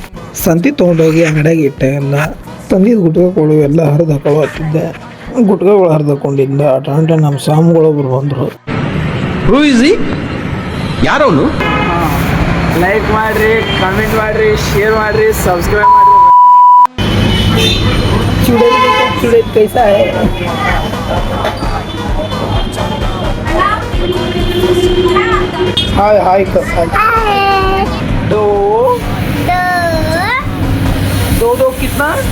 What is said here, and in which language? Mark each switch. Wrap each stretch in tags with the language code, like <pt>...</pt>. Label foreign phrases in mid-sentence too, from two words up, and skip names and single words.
<kn>ಸಂತೆ ತೊಗೊಂಡೋಗಿ ಅಂಗಡಿಯಾಗ ಇಟ್ಟೆ. ಎಲ್ಲ ತಂದಿದ್ದು ಗುಟ್ಕಾಗಳು ಎಲ್ಲ ಹರಿದು ಹಾಕೊಳ್ಳೋ ಹತ್ತಿದ್ದೆ. ಗುಟ್ಕಾಗಳು ಹರಿದು ಹಾಕೊಂಡಿದ್ದ ಅಟಂಟೆ ನಮ್ಮ ಸ್ವಾಮಿಗಳೊಬ್ರು ಬಂದರು. ಯಾರವನು? ಲೈಕ್ ಮಾಡ್ರಿ, ಕಮೆಂಟ್ ಮಾಡ್ರಿ, ಶೇರ್ ಮಾಡ್ರಿ, ಸಬ್ಸ್ಕ್ರೈಬ್ ಮಾಡ್ರಿ.</kn> <hi>चुड़ैल कैसा है? हाय हाय दो दो दो कितना?</hi>